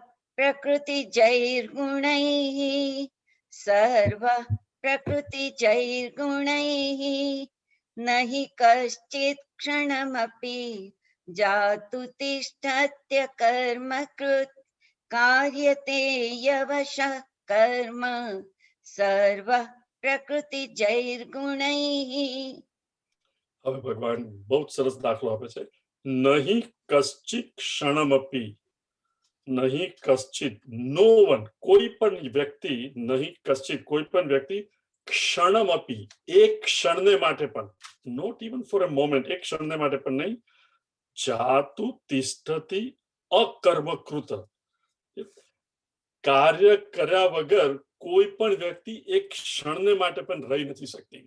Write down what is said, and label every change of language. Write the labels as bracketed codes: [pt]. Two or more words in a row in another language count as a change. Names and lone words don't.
[sa] प्रकृतिजैर्गुणैः सर्व प्रकृतिजैर्गुणैः न हि कश्चित् क्षणमपि जातु तिष्ठत्य कर्मकृत् कार्यते यवशः कर्म सर्व प्रकृतिजैर्गुणैः. [gu] હવે ભગવાન બહુ જ સરસ દાખલો આપે છે. [sa] नहि कश्चित् क्षणमपि, नहि कश्चित्, [en] no one, [gu] કોઈ પણ વ્યક્તિ, [sa] नहि कश्चित्, [gu] કોઈ પણ વ્યક્તિ, ક્ષણમપી, એક ક્ષણને માટે પણ, [en] not even for a moment, [gu] એક ક્ષણને માટે પણ નહીં, [sa] जातु तिष्ठति अकर्मकृत्, [gu] કાર્ય કર્યા વગર કોઈ પણ વ્યક્તિ એક ક્ષણને માટે પણ રહી નથી શકતી.